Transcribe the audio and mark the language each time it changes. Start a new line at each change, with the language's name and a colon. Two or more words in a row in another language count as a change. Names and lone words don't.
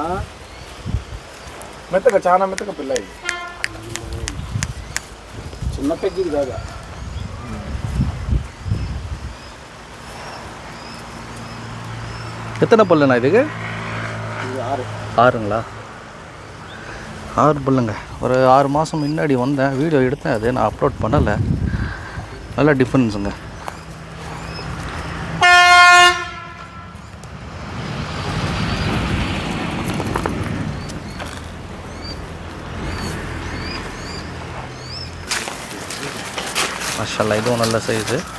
Telugu: మెత్తగా చాలా మెత్తగా పిల్ల ఇది, చిన్న పెద్దది కాదా.
Tamil: எத்தனை பல்லுண்ணா இதுக்கு? 6. 6ங்களா? 6 பல்லுங்க. ஒரு 6 மாதம் முன்னாடி வந்தேன், வீடியோ எடுத்தேன், அது நான் அப்லோட் பண்ணலை. நல்ல டிஃப்ரென்ஸுங்க.
Arabic: ما شاء الله,
Tamil: இதுவும் நல்ல சைஸு.